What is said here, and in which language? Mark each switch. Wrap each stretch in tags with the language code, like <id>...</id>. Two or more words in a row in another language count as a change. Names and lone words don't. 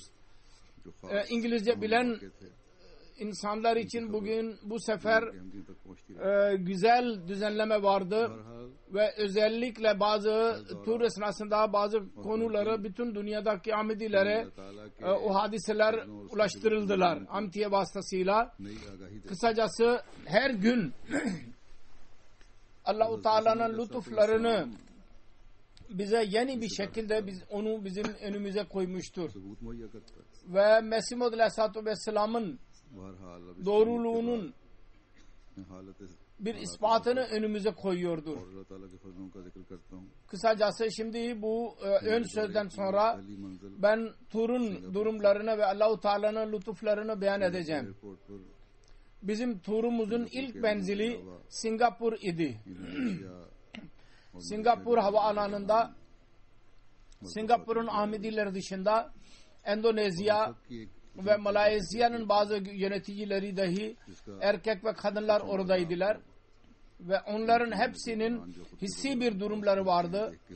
<ur>جو خاص</ur> <tr>İngilizce bilen</tr> <ur>موقعے تھے</ur> <tr>insanlar için bugün bu sefer</tr> <ur>کہ ہم دن تک پہنچتی رہی.</ur> <tr>güzel düzenleme vardı</tr> <ur>बहरहाल</ur> <tr>ve özellikle bazı tur esnasında bazı konuları bütün dünyadaki Ahmedilere</tr> <ur>اللہ تعالیٰ کے</ur> <tr>o hadiseler ulaştırıldılar Amtiye vasıtasıyla.</tr> <ur>نئی آگاہی دے.</ur> <tr>Kısacası her gün Allah-u Teala'nın lütuflarını bize yeni bir şekilde onu bizim önümüze koymuştur.</tr> <ur>ثبوت مہیا کرتا ہے.</ur> <tr>Ve Mesih Maud</tr> <ar>عليه الصلاة والسلام</ar> <ur>بہرحال اب اس</ur> <tr>doğruluğunun</tr> <ur>हालत</ur> <tr>bir ispatını önümüze koyuyordur.</tr> <ur>اور اللہ تعالیٰ کے فضلوں کا ذکر کرتا ہوں.</ur> <tr>Kısacası şimdi bu ön sözden sonra</tr> <ur>پہلی منزل</ur> <tr>ben turun durumlarını ve Allah-u Teala'nın lütuflarını beyan edeceğim.</tr> <ur>ایئرپورٹ پر</ur> <tr>Bizim turumuzun ilk menzili Singapur idi.</tr> <ur>इंडोनेशिया</ur> <tr>Singapur havaalanında Singapur'un Ahmediler dışında Endonezya ve Malezya'nın bazı yöneticileri dahi erkek ve kadınlar oradaydılar ve onların hepsinin hissi bir durumları vardı.</tr>